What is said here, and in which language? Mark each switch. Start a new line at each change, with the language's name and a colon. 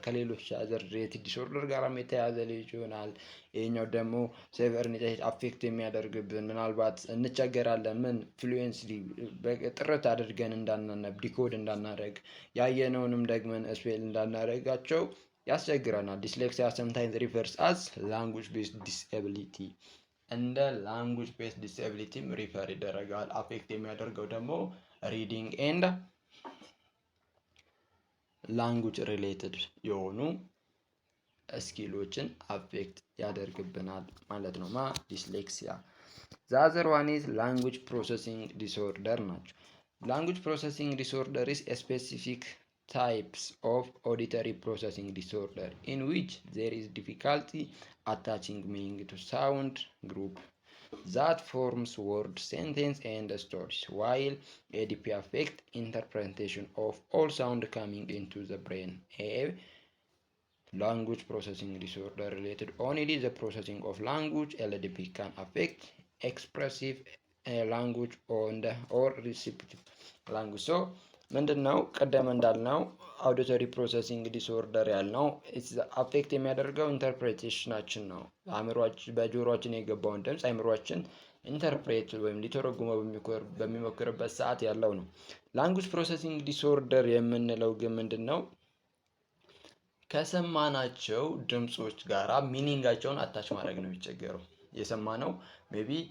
Amharic: ከሌሎች
English: other related disorder
Amharic: ጋርም የተያዘ ልጅ ይሆናል። ይሄኛው ደግሞ ሴቨርኒቲ አፌክት የሚያደርግብን ምናልባት እንቸገራለን ምን ፍሉዌንስሊ ጥርት አድርገን እንዳናነብ ዲኮድ እንዳናደርግ ያየነውንም ደግመን ስፔል እንዳናደርጋቸው ያስቸግረናል። ዲስሌክሲያ
English: sometimes refers as language based disability
Amharic: እንደ ላንጉጅ ቤስድ ዲስኤቢሊቲም ሪፈር ይደረጋል። አፌክት የሚያደርገው ደግሞ ሪዲንግ ኤንድ ላንጉጅ ሪሌትድ የሆኑ ስኪሎችን አፌክት ያደርግብናል ማለት ነው።
English: ዲስሌክሲያ ዛዘር ዋን ኢዝ ላንጉጅ ፕሮሰሲንግ ዲስኦርደር ናቸው። ላንጉጅ ፕሮሰሲንግ ዲስኦርደር ኢዝ ስፔሲፊክ types of auditory processing disorder in which there is difficulty attaching meaning to sound group that forms word, sentence, and stories, while ADP affects interpretation of all sound coming into the brain. A language processing disorder related only the processing of language. LDP can affect expressive language or receptive language.
Amharic: So ምንድነው ቀደም እንዳልነው አውዲቶሪ ፕሮሰሲንግ ዲስኦርደር ያልነው አፌክት የሚያደርገው ኢንተርፕሬቴሽናችን ነው። በጆሮአችን የገባውን ድምፅ አእምሯችን ኢንተርፕሬት ወይም ሊተረጉመው በሚሞክርበት ሰዓት ያለው ነው። ላንጉጅ ፕሮሰሲንግ ዲስኦርደር የምንለው ግን ምንድነው ከሰማናቸው ድምጾች ጋራ ሚኒንጋቸውን አታች ማድረግ ነው የሚቸገረው። የሰማነው ሜቢ